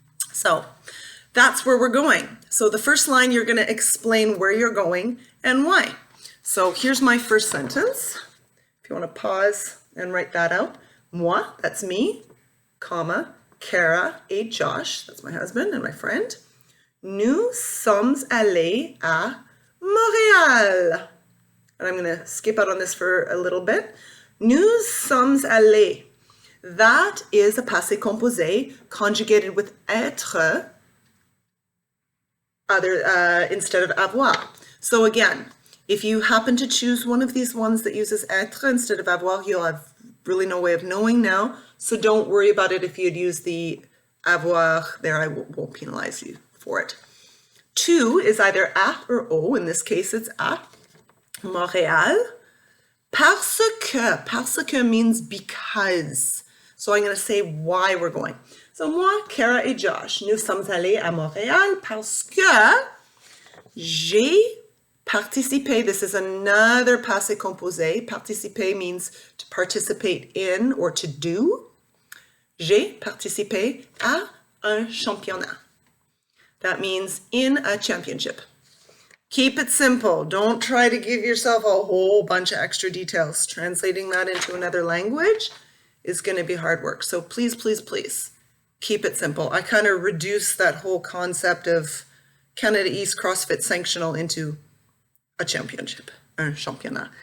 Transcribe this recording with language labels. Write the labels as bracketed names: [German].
[English] So that's where we're going. So the first line, you're going to explain where you're going and why. So here's my first sentence. If you want to pause and write that out. Moi, that's me, comma, Kara et Josh, that's my husband and my friend. [French] Nous sommes allés à Montréal. [English] And I'm going to skip out on this for a little bit. [French] Nous sommes allés. [English] That is a passé composé conjugated with être instead of avoir. So again, if you happen to choose one of these ones that uses être instead of avoir, you'll have really no way of knowing now. So don't worry about it if you'd use the avoir there. I won't penalize you for it. To is either a or o. In this case, it's a. Montréal. Parce que means because. So I'm going to say why we're going. [French] So moi, Kara et Josh, nous sommes allés à Montréal parce que j'ai participé. [English] This is another passé composé. Participer means to participate in or to do. [French] J'ai participé à un championnat. [English] That means in a championship. Keep it simple. Don't try to give yourself a whole bunch of extra details. Translating that into another language is going to be hard work. So please, please, please keep it simple. I kind of reduced that whole concept of Canada East CrossFit Sanctional into a championship, un championnat.